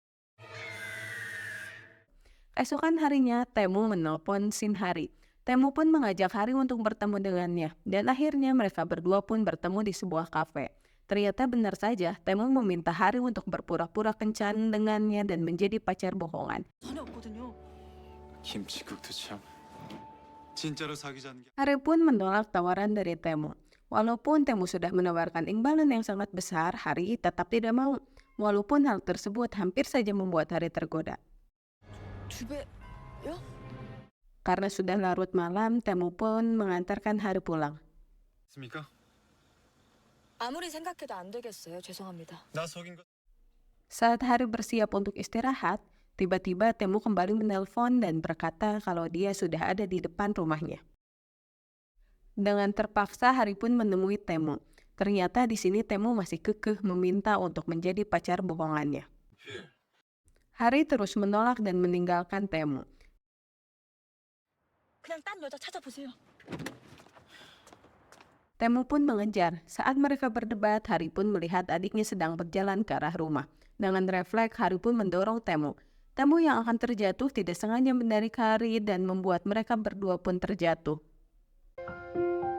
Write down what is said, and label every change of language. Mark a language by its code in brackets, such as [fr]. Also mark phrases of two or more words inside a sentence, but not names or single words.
[id] Esokan harinya, Temu menelpon Shin Hari. Temu pun mengajak Hari untuk bertemu dengannya, dan akhirnya mereka berdua pun bertemu di sebuah kafe. Ternyata benar saja, Temu meminta Hari untuk berpura-pura kencan dengannya dan menjadi pacar bohongan. [ko] 전혀 없거든요. 김치국도 참 진짜로 사귀자는 게 [id] Hari pun menolak tawaran dari Temu. Walaupun Temu sudah menawarkan imbalan yang sangat besar, Hari tetap tidak mau. Walaupun hal tersebut hampir saja membuat Hari tergoda. [ko] 두 배요? [id] Karena sudah larut malam, Temu pun mengantarkan Hari pulang. [ko] 있습니까? 아무리 생각해도 안 되겠어요. 죄송합니다. 나 속인 거 [id] Saat Hari bersiap untuk istirahat, tiba-tiba Temu kembali menelpon dan berkata kalau dia sudah ada di depan rumahnya. Dengan terpaksa Hari pun menemui Temu. Ternyata di sini Temu masih kekeh meminta untuk menjadi pacar bohongannya. Hari terus menolak dan meninggalkan Temu. [ko] 그냥 딴 여자 찾아보세요. [id] Temu pun mengejar. Saat mereka berdebat, Hari pun melihat adiknya sedang berjalan ke arah rumah. Dengan refleks, Hari pun mendorong Temu. Temu yang akan terjatuh tidak sengaja menarik Hari dan membuat mereka berdua pun terjatuh.